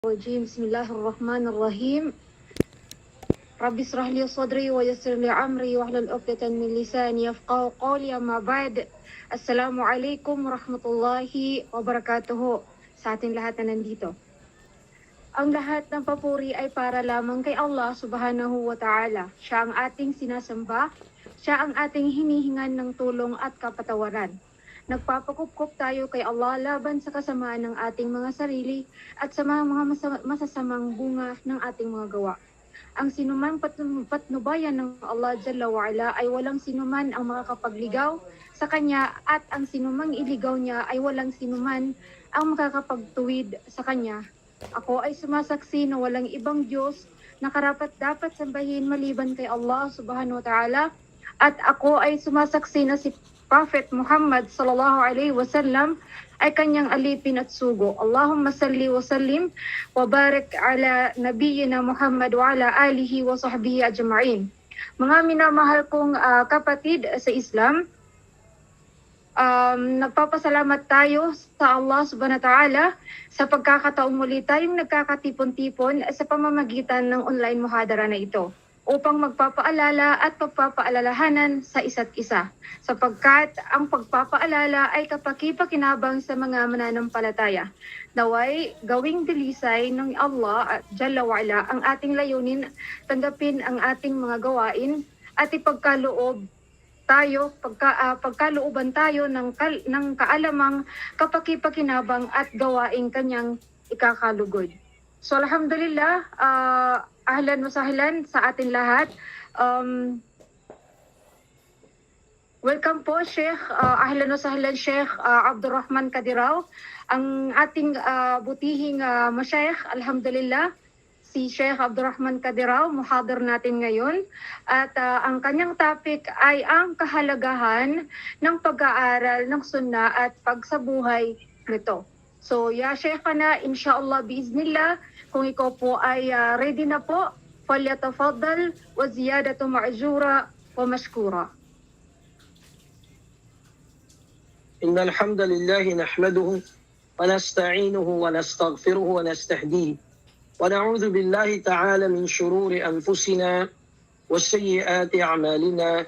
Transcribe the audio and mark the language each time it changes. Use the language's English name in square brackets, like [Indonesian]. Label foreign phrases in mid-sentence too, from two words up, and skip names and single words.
[Arabic] الرجيم بسم الله الرحمن الرحيم رب اشرح لي صدري ويسر لي أمري واحلل عقدة من لساني يفقهوا قولي أما بعد السلام عليكم ورحمة الله وبركاته [Filipino] sa ating lahat na nandito. Ang lahat ng papuri ay para lamang kay Allah [Arabic] سبحانه وتعالى. [Filipino] Siya ang ating sinasamba, siya ang ating hinihingan ng tulong at kapatawaran. Nagpapakup-kup tayo kay Allah laban sa kasamaan ng ating mga sarili at sa mga masasamang bunga ng ating mga gawa. Ang sinumang patnubayan ng Allah [Arabic] جل وعلا [Filipino] ay walang sinuman ang makakapagligaw sa kanya at ang sinumang iligaw niya ay walang sinuman ang makakapagtuwid sa kanya. Ako ay sumasaksi na walang ibang Diyos na karapat-dapat sambahin maliban kay Allah [Arabic] سبحانه وتعالى [Filipino] at ako ay sumasaksi na si Prophet Muhammad [Arabic] صلى الله عليه وسلم [Filipino] ay kanyang alipin at sugo. [Arabic] اللهم صل وسلم وبارك على نبينا محمد وعلى آله وصحبه أجمعين. [Filipino] Mga minamahal kong kapatid sa Islam, nagpapasalamat tayo sa Allah [Arabic] سبحانه وتعالى [Filipino] sa pagkakataong muli tayong nagkakatipon-tipon sa pamamagitan ng online muhadara na ito upang magpapaalala at pagpapaalalahanan sa isa't isa sapagkat ang pagpapaalala ay kapaki-pakinabang sa mga mananampalataya. Naway gawing dilisay ng Allah at [Arabic] جل وعلا [Filipino] ang ating layunin, tanggapin ang ating mga gawain at ipagkaloob tayo, pagkalooban tayo ng kaalamang kapaki-pakinabang at gawaing kanyang ikakalugod. So alhamdulillah, [Arabic] أهلا وسهلا [Filipino] sa atin lahat. Welcome po Sheikh, [Arabic] أهلا وسهلا [Filipino] Sheikh Abdurrahman Kadiraw, ang ating butihing masyayikh, alhamdulillah. Si Sheikh Abdurrahman Kadiraw, muhadir natin ngayon. At ang kanyang topic ay ang kahalagahan ng pag-aaral ng sunnah at pagsabuhay nito. So, [Arabic] يا شيخنا، إن شاء الله، بإذن الله, [Filipino] kung ikaw po ay ready na po, [Arabic] فليتفضل وزيادة مأجورا ومشكورا. إن الحمد لله نحمده ونستعينه ونستغفره ونستهديه ونعوذ بالله تعالى من شرور أنفسنا وسيئات أعمالنا.